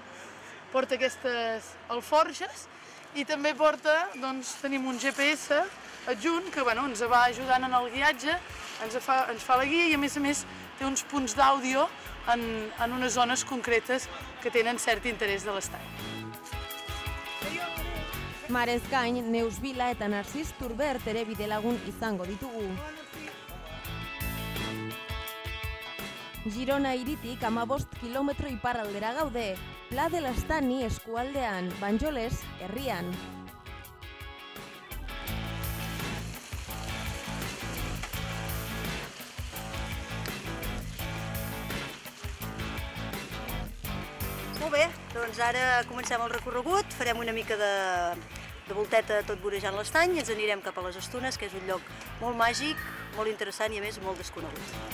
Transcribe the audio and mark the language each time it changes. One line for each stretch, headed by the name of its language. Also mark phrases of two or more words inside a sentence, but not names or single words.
Catalan: Porta aquestes alforges i també tenim un GPS adjunt que ens va ajudant en el guiatge, ens fa la guia i a més té uns punts d'àudio en unes zones concretes que tenen cert interès de l'estany.
Basque: Marez gain, Neus Vila eta Narcis Turbert ere bidelagun izango ditugu. Girona hiritik 15 kilometro iparraldera gaude, Pla de l'Estany eskualdean, Banyoles herrian.
Catalan: Molt bé, doncs ara comencem el recorregut, farem una mica de volteta tot vorejant l'estany i ens anirem cap a les Estunes, que és un lloc molt màgic, molt interessant i a més molt desconegut.